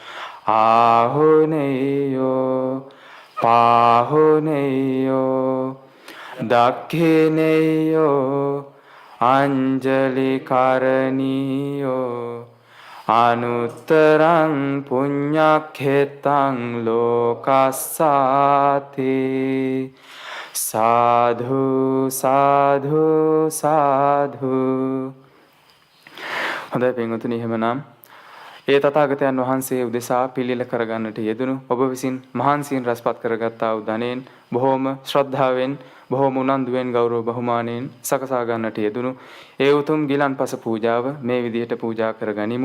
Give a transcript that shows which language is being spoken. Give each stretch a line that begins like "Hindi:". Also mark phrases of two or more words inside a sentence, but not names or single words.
Pali: ආහුනේයෝ පාහුනේයෝ දක්ඛිනේයෝ අංජලි කරණීයෝ අනුත්තරං පුඤ්ඤක්ඛෙතං ලෝකස්සාති සාධු සාධු සාධු.
Sinhala: හොඳයි පින්වතුනි, එහෙමනම් ඒ තථාගතයන් වහන්සේ උදෙසා පිළිල කරගන්නට යෙදුණු ඔබ විසින් මහන්සියෙන් රැස්පත් කරගත්තා වූ ධනෙන් බොහෝම ශ්‍රද්ධාවෙන් බොහෝම උනන්දුවෙන් ගෞරව බහුමානයෙන් සකසා ගන්නට යෙදුණු ඒ උතුම් ගිලන්පස පූජාව මේ විදිහට පූජා කරගනිමු.